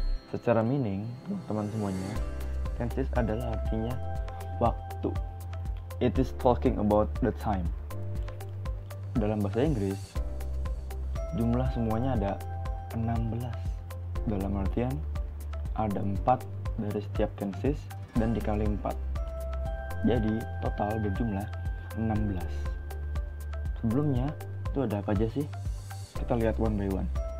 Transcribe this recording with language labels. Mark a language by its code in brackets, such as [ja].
[id] Secara meaning, teman-teman semuanya, tenses adalah artinya waktu. [en] It is talking about the time. [id] Dalam bahasa Inggris, jumlah semuanya ada 16. Dalam artian, ada 4 dari setiap tenses dan dikali 4. Jadi, total berjumlah 16. Sebelumnya, itu ada apa aja sih? Kita lihat [en] one by one.